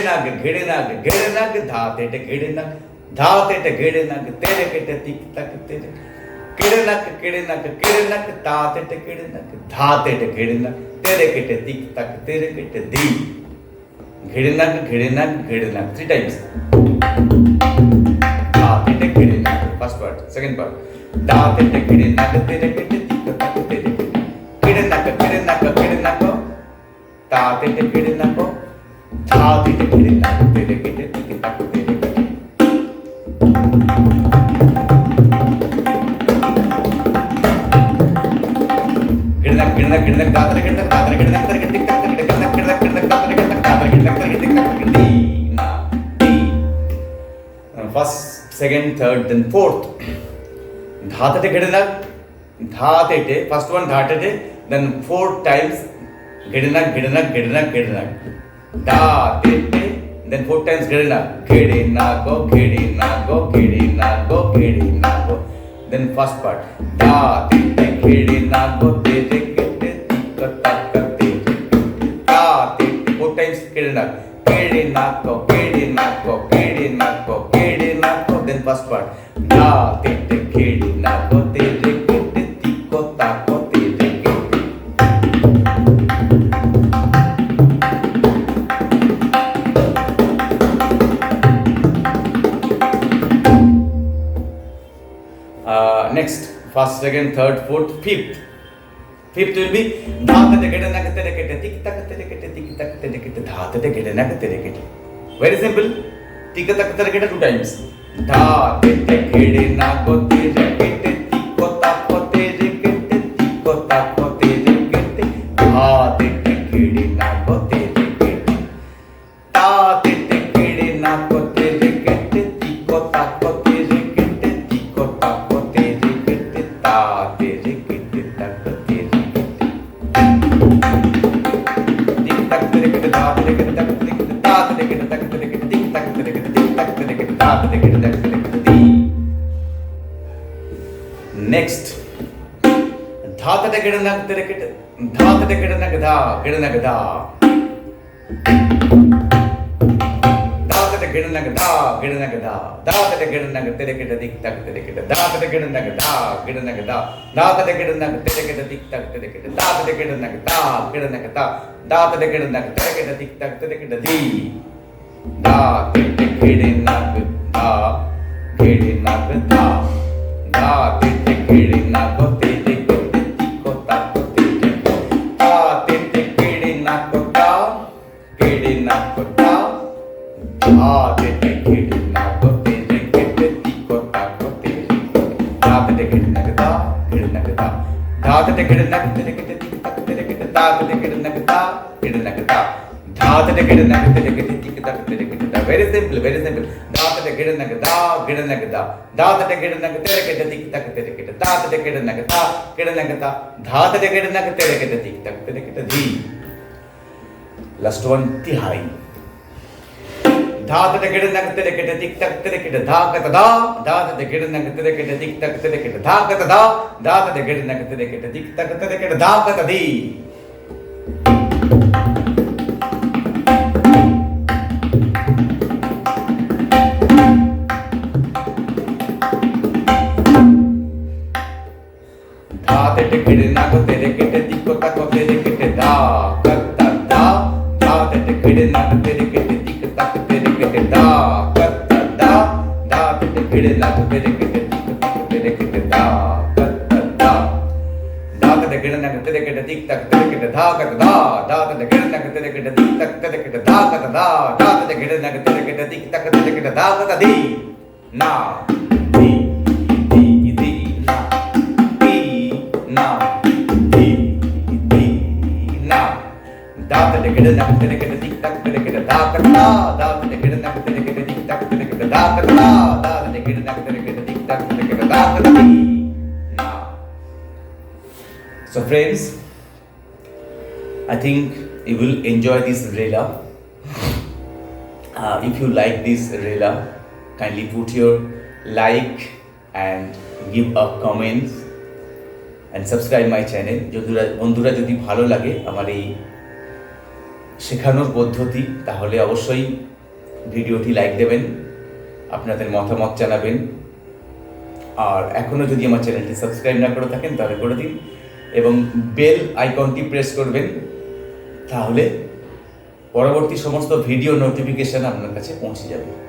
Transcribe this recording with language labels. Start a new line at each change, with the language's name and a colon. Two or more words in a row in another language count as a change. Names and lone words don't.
English: nak dhate tekede nak ghide nak tekede tik tak tekede ghide nak dhate tekede nak dhate tekede nak tekede tik tak tekede di ghide nak 3 times. Dhate tekede nak first part. Second part dhate tekede nak tekede tik tak tekede ghide nak dhate tekede nak dhate tekede nak tekede tik tak tekede. Ghide nak dhate tekede nak dhate tekede tik tak tekede ghide nak dhate tekede nak dhate tekede tik tak tekede. First, second, third, then fourth. Dhate tekede nak dhate first one dhate then 4 times ghide nak dhate then 4 times ghide nago then first part dhate ghide nago tekede tikotaka tekede dhate 4 times ghide nago then first part dhate ghide nago tekede tikotaka tekede. Next, first, second, third, fourth, fifth. Fifth will be dhate tekede nak tekede tik tak tekede dhate tekede nak tekede. Very simple. Tik tak tekede 2 times. Dhate tekede nago tekede tikotaka tekede tikotaka tekede te te kede na ko te te kede ta te te kede na ko te te kede ti ko ta ko te te kede ti ko ta ko te te kede ta te te kede ta ko te te kede tik tak te kede ta te kede ta te kede ta te kede ta te kede tik tak te kede tik tak te kede ta te kede ta te kede ti. Next, dha te kede na te kede dha te kede na dha kede na dha dha te kede na dha kede na dha dha te kede na te kede tik tak te kede dha te kede na dha kede na dha dha te kede na te kede tik tak te kede dha te kede na dha kede na dha dha te kede na te kede tik tak te kede di dha te kede na dha kede na dha dha te kede na ko te te kede ti ko ta ko te te ta te kede na ko ta kede na ko ta dha te kede na ko te te kede ti ko ta ko te te dha te kede na dha kede na dha dha te kede na te kede ti ta te kede dha te kede na dha kede na dha dha te kede na te kede ti ta te kede dha. Very simple, very simple. Dha te kede na dha kede na dha dha te kede na te kede ti ta te kede dha te kede na dha kede na dha dha te kede na te kede ti ta te kede di. Last one, tihai. Dha te kede na te kede tik tak te kede dha ka dha dha te kede na te kede tik tak te kede dha ka dha dha te kede na te kede tik tak te kede dha ka di. Dha te kede na ko te kede tik ko ta ko te kede dha ka dha dha te kede na te kede tik tak te kede dha ka dha dha te kede na te kede tik tak te kede dha ka dha dha te kede na te kede tik tak te kede dha ka dha dha te kede na te kede tik tak te kede dha ka dha dha te kede na te kede tik tak te kede dha ka di na di di di na di na di di na dha te kede na te kede tik tak te kede dha ka dha dha te kede na te kede tik tak te kede dha ka dha dha te kede na te kede tik tak te kede dha ka di na. So friends, I think you will enjoy this Rela. If you like this Rela, kindly put your like and give a comment and subscribe my channel.
Bangla: বন্ধুরা যদি ভালো লাগে আমার এই শেখানোর পদ্ধতি তাহলে অবশ্যই ভিডিওটি লাইক দেবেন, আপনাদের মতামত জানাবেন, আর এখনও যদি আমার চ্যানেলটি সাবস্ক্রাইব না করে থাকেন তাহলে করে দিন এবং
English: bell icon
Bangla: প্রেস করবেন, তাহলে পরবর্তী সমস্ত
English: video notification
Bangla: আপনার কাছে পৌঁছে যাবে।